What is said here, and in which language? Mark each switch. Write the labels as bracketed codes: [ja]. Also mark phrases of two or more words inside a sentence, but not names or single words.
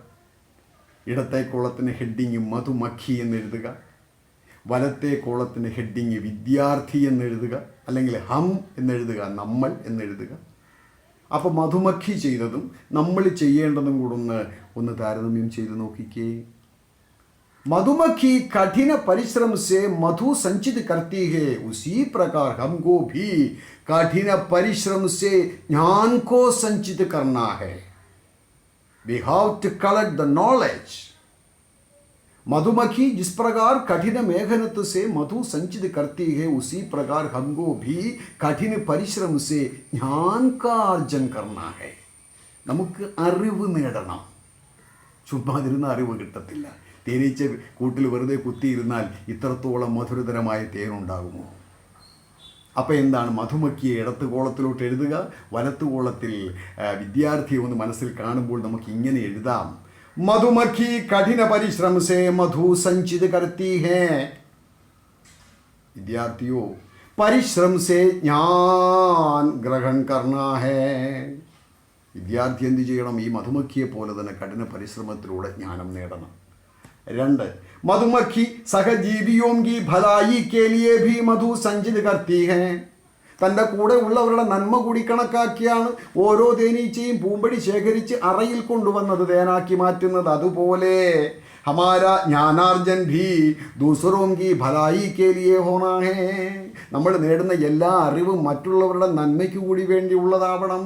[ml] ഇടത്തെ കോളത്തിന് ഹെഡിങ് മധുമക്ഖി എന്നെഴുതുക, വലത്തെ കോളത്തിൻ്റെ ഹെഡിങ് വിദ്യാർത്ഥി എന്നെഴുതുക, അല്ലെങ്കിൽ ഹം എന്നെഴുതുക, നമ്മൾ എന്നെഴുതുക. അപ്പോൾ മധുമക്ഷി ചെയ്തതും നമ്മൾ ചെയ്യേണ്ടതും കൂടെ ഒന്ന് താരതമ്യം ചെയ്ത് നോക്കിക്കേ. [hi] मधुमक्खी कठिन परिश्रम से मधु संचित करती है, उसी प्रकार हमको भी कठिन परिश्रम से ज्ञान को संचित करना है. [en] We have to collect the knowledge. [hi] मधुमक्खी जिस प्रकार कठिन मेहनत से मधु संचित करती है, उसी प्रकार हमको भी कठिन परिश्रम से ज्ञान का अर्जन करना है. [ml] നമുക്ക് അറിവ് നേടണം. ചുമ്മാതിരുന്ന അറിവ് കിട്ടത്തില്ല. തേനീച്ച കൂട്ടിൽ വെറുതെ കുത്തിയിരുന്നാൽ ഇത്രത്തോളം മധുരതരമായ തേനുണ്ടാകുമോ? അപ്പോൾ എന്താണ്, മധുമക്കിയെ ഇടത്ത് കോളത്തിലോട്ട് എഴുതുക, വലത്ത് കോളത്തിൽ വിദ്യാർത്ഥിയെ ഒന്ന് മനസ്സിൽ കാണുമ്പോൾ നമുക്ക് ഇങ്ങനെ എഴുതാം. [hi] मधुमक्खी कठिन परिश्रम से मधु संचित करती है. विद्यार्थियों परिश्रम से ज्ञान ग्रहण करना है. [ml] വിദ്യാർത്ഥി എന്ത് ചെയ്യണം? ഈ മധുമക്കിയെ പോലെ തന്നെ കഠിന പരിശ്രമത്തിലൂടെ ജ്ഞാനം നേടണം. 2. [hi] मधुमक्खी सहजीवियों की भलाई के लिए भी मधु संचित करती है. [ml] തൻ്റെ കൂടെ ഉള്ളവരുടെ നന്മ കൂടി കണക്കാക്കിയാണ് ഓരോ തേനീച്ചയും പൂമ്പടി ശേഖരിച്ച് അറയിൽ കൊണ്ടുവന്നത് തേനാക്കി മാറ്റുന്നത്. [hi] അതുപോലെ हमारा ज्ञानार्जन भी दूसरों की भलाई के लिए होना है. [ml] നമ്മൾ നേടുന്ന എല്ലാ അറിവും മറ്റുള്ളവരുടെ നന്മയ്ക്ക് കൂടി വേണ്ടിയുള്ളതാവണം.